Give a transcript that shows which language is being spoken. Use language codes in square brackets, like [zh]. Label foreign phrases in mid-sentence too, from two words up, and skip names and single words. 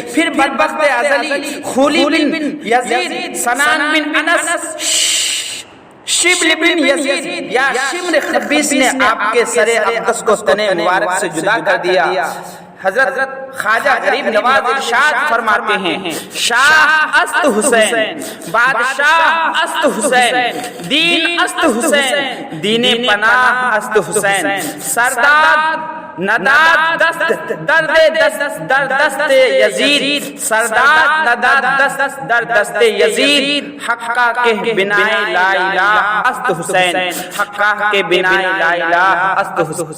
[ur] پھر بدبخت ازلی خولی بن یزید، سنان بن انس، شبل بن یزید یا شمر خبیث نے آپ کے سر اقدس کو تن مبارک سے جدا کر دیا۔ حضرت خواجہ غریب نواز ارشاد فرماتے ہیں، [fa] شاہ است حسین، بادشاہ است حسین، دین است حسین، دین پناہ است حسین، سرداد نداد دست در دست یزید، سرداد نداد دست در دست یزید، حقہ کے بنائے لا الہ است حسین، حقہ کے بنائے لا الہ است حسین۔